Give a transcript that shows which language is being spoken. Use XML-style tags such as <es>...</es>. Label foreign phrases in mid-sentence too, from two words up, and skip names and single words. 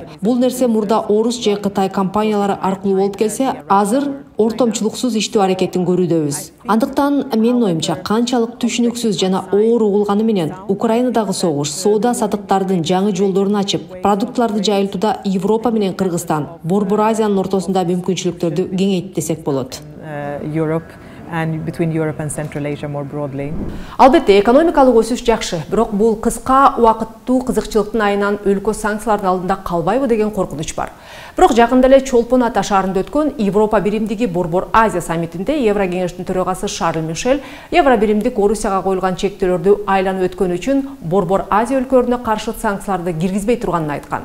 <ky>Бул нерсе мурда орус же Кытай компаниялары аркылуу болуп келсе, азыр ортомчулуксуз иштөө аракетин көрүүдөбүз. Андыктан менин оюмча, канчалык түшүнүксүз жана оор угулганы менен Украинадагы согуш соода-саттыктардын жаңы жолдорун ачып, продуктларды жайылтууда Европа менен Кыргызстан, Борбор Азиянын ортосунда мүмкүнчүлүктөрдү кеңейт десек болот.</ky> <en>And between Europe and Central Asia more broadly.</en> <ky>Албетте, экономикалык өсүш жакшы, бирок бул кыска убакыттуу кызыкчылыктын айынан өлкө санкциялардын алдында калбайбы деген коркунуч бар. Бирок жакында эле Чолпон Ата шаарында өткөн Европа биримдиги Борбор Азия саммитинде Еврокеңештин төрагасы Шарль Мишель Евро биримдик Орусияга коюлган чектөөлөрдү айланып өткөнү үчүн Борбор Азия өлкөлөрүнө каршы санкцияларды киргизбей турганын айткан.</ky>